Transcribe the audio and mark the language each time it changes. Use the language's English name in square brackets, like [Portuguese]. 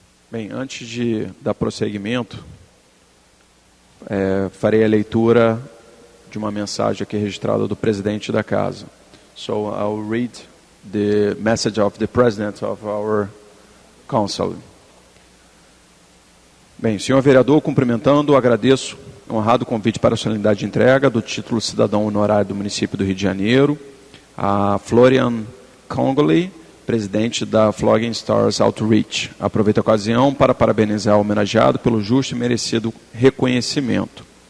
[Portuguese] Bem, antes de dar prosseguimento, farei a leitura de uma mensagem aqui registrada do presidente da casa. [English] So I'll read the message of the president of our council. [Portuguese] Bem, senhor vereador, cumprimentando, agradeço o honrado convite para a solenidade de entrega do título cidadão honorário do município do Rio de Janeiro, a Florian Kongoli, presidente da FLOGEN Stars Outreach. Aproveito a ocasião para parabenizar o homenageado pelo justo e merecido reconhecimento.